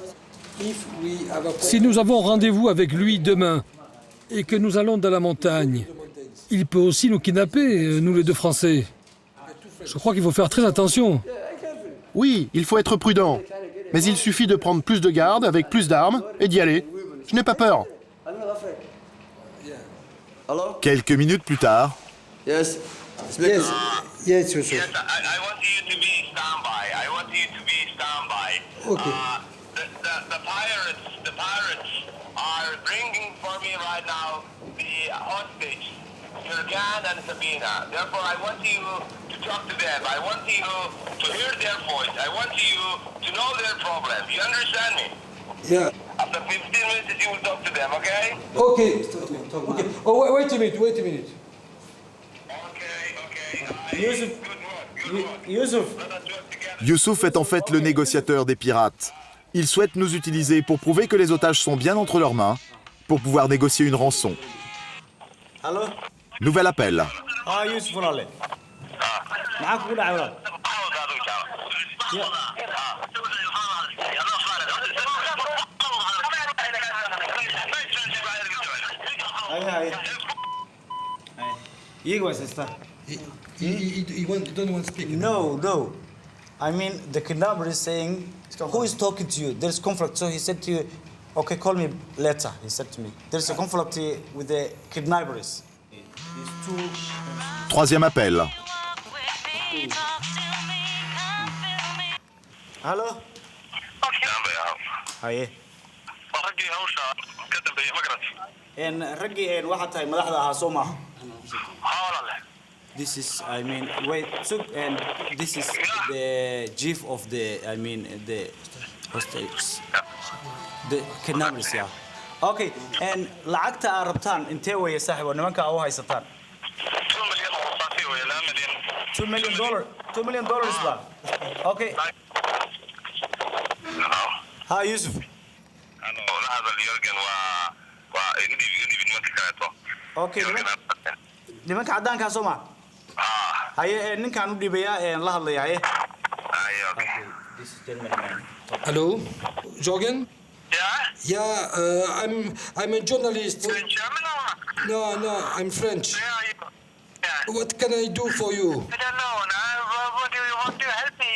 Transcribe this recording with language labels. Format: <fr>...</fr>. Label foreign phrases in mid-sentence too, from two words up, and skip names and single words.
<fr>Si nous avons rendez-vous avec lui demain et que nous allons dans la montagne, il peut aussi nous kidnapper, nous les deux Français. Je crois qu'il faut faire très attention. Oui, il faut être prudent. Mais il suffit de prendre plus de garde, avec plus d'armes, et d'y aller. Je n'ai pas peur. Quelques minutes plus tard,</fr> <en>Yes. Yes, Yusuf. Yes, I want you to be standby. I want you to be standby. Okay. The pirates are bringing for me right now the hostage, Jurgen and Sabina. Therefore, I want you to talk to them. I want you to hear their voice. I want you to know their problem. You understand me? Yeah. After 15 minutes, you will talk to them, okay? Okay. Okay. Oh, wait a minute. Okay. Yusuf.</en> <fr>Youssouf est en fait le négociateur des pirates. Il souhaite nous utiliser pour prouver que les otages sont bien entre leurs mains, pour pouvoir négocier une rançon. Allô? Nouvel appel.</fr> <so>Ah, Yusuf walaale. Maxaa kugu dhacay walaal? Haye. Iyaga waa</so> <en>sister. He don't want to speak. No. I mean, the kidnapper is saying, who is talking to you? There's conflict. So he said to you, okay, call me later. He said to me, there's a conflict with the kidnappers.</en> <fr>Troisième appel.</fr> <en>Hello?</en> <so>Haye. Raggii waxaa tahay madaxda ahaa soo maaha.</so> <en>This is, I mean, wait, so, and this is the chief of the, I mean, the hostages. The kidnappers, yeah. Okay, and</en> <so>lacagta aad rabtaan intee weeye saaxiibo nimanka aad u haysataan?</so> <en>$2 million. $2 million ba? Okay. Hi, Yusuf.</en> <so>Okay, nimanka caddaankaa soo maa? Haye, ninkaan u dhiibayaa la hadlayaa haye.</so> <en>Hello, Jorgen? Yeah? Yeah, I'm a journalist. You're in German or? No, I'm French. Where are you? Yeah. What can I do for you? I don't know. What do you want to help me?</en>